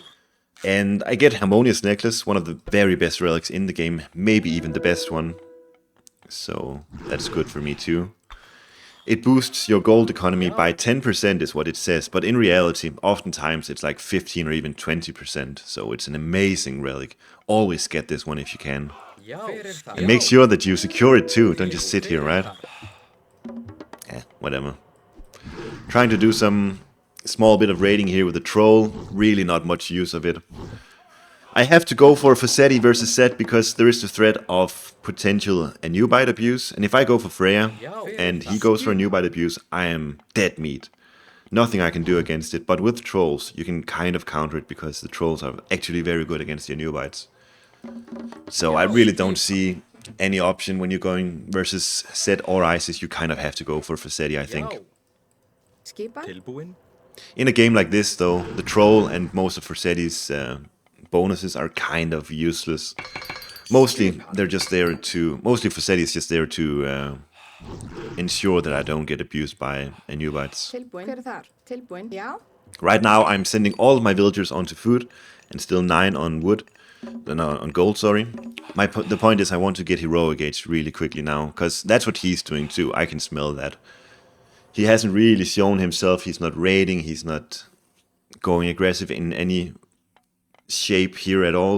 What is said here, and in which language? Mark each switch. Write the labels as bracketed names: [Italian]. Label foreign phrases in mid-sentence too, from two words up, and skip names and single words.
[English] And I get Harmonious Necklace, one of the very best relics in the game, maybe even the best one. So that's good for me too. It boosts your gold economy by 10% is what it says, but in reality, oftentimes it's like 15 or even 20%. So it's an amazing relic. Always get this one if you can. [Icelandic] Já. Hver er þar? [English] And make sure that you secure it too, don't just sit here, right? Whatever. Trying to do some small bit of raiding here with the troll, really not much use of it. I have to go for Facetti versus Set because there is the threat of potential Anubite abuse, and if I go for Freya and he goes for Anubite abuse, I am dead meat. Nothing I can do against it, but with trolls you can kind of counter it because the trolls are actually very good against the Anubites. So I really don't see any option when you're going versus Set or Isis. You kind of have to go for Facetti, I think. [Icelandic] Já. Skipan. Tilbúin. [English] In a game like this, though, the troll and most of Forsetti's bonuses are kind of useless. Mostly, they're just there to... Mostly Forsetti is just there to ensure that I don't get abused by Anubites. [Icelandic] Tilbúin. Hver er þar? Tilbúin. Já. [English] Right now, I'm sending all of my villagers onto food, and still 9 on wood. No, on gold, sorry. The point is I want to get Heroic Age really quickly now, because that's what he's doing too. I can smell that. He hasn't really shown himself. He's not raiding. He's not going aggressive in any shape here at all.